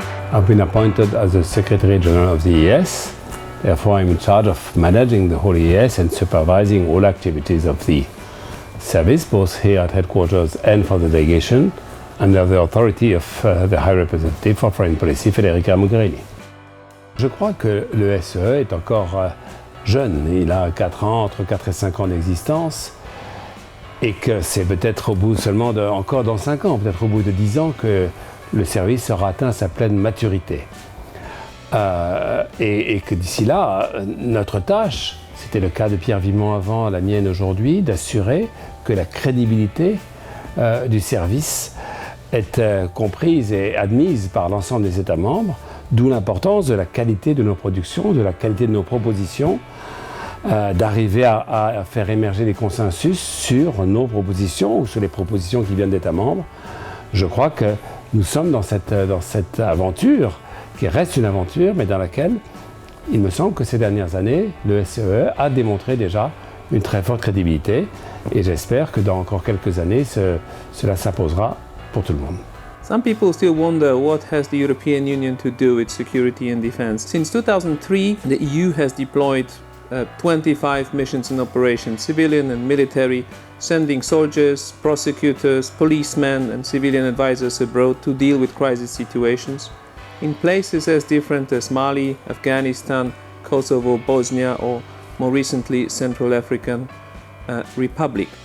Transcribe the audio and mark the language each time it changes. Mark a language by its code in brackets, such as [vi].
[en] I've been appointed as the Secretary General of the EEAS. Therefore, I'm in charge of managing the whole EEAS and supervising all activities of the service, both here at headquarters and for the delegation, under the authority of the High Representative for Foreign Policy, Federica Mogherini. [fr] Je crois que le SEE est encore jeune. Il a 4 ans, entre 4 et 5 ans d'existence, et que c'est peut-être au bout seulement encore dans 5 ans, peut-être au bout de 10 ans, que le service aura atteint sa pleine maturité. Et que d'ici là, notre tâche, c'était le cas de Pierre Vimont avant, la mienne aujourd'hui, d'assurer que la crédibilité du service est comprise et admise par l'ensemble des États membres, d'où l'importance de la qualité de nos productions, de la qualité de nos propositions, d'arriver à faire émerger des consensus sur nos propositions ou sur les propositions qui viennent d'États membres. Je crois que nous sommes dans cette aventure, qui reste une aventure, mais dans laquelle il me semble que ces dernières années, le SEE a démontré déjà une très forte crédibilité, et j'espère que dans encore quelques années, cela s'imposera pour tout le monde. [en] Some people still wonder what has the European Union to do with security and defense. Since 2003, the EU has deployed 25 missions and operations, civilian and military, sending soldiers, prosecutors, policemen and civilian advisors abroad to deal with crisis situations in places as different as Mali, Afghanistan, Kosovo, Bosnia, or more recently Central African Republic.